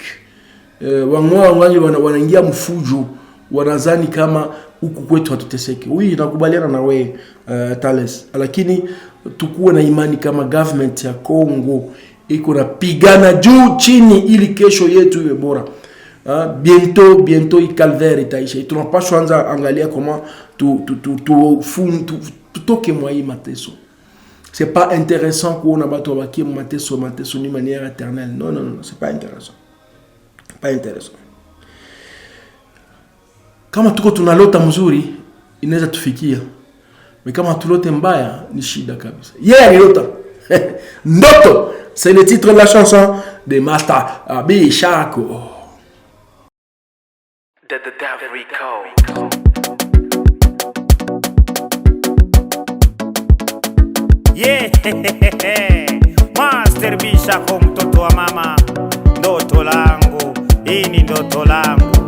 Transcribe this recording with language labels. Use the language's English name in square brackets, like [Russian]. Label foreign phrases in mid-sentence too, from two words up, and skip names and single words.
[Swahili] Wamoya wangali wanaingia mfujo, wanazani kama huku kwetu hatuteseke. Oui, nakubaliana na wewe Thales. Lakini tukuwe na imani kama government ya Kongo iko na pigana juu chini ili kesho yetu iwe bora. [French] Bientôt i calvaire itaisha. [Swahili] Tunapaswa anza angalia kama tutoke mwa hii mateso. [French] C'est pas intéressant qu'on a battu avec mateso d'une manière éternelle. Non, c'est pas intéressant. Pas intéressant. [Swahili] Kama tuko tunalota mzuri inaweza tufikia. Mais kama tulote mbaya ni shida kabisa. Alilota. Ndoto, [French] c'est le titre de la chanson de Master Abi Shako. The Devil Recall. [Swahili] Yeah, Master Bishako, mtoto wa mama, ndoto langu, hii ni ndoto langu.